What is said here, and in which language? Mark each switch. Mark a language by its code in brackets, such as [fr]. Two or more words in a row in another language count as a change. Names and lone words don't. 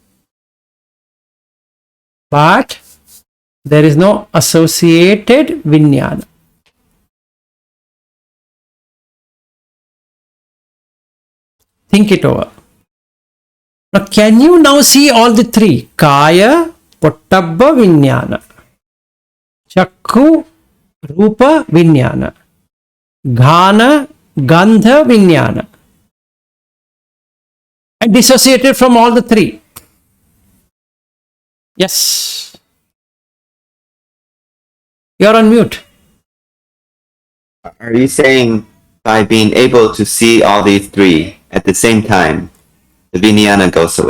[en] But there is no associated vinyana. Think it over. Now, can you now see all the three? [pi] Kaya, pottabba, vinyana. Chakku, rupa, vinyana. Ghana, gandha, vinyana. [en] And dissociated from all the three. Yes. You're on mute. Are you saying by being able to see all these three at the same time, the vijnana goes away?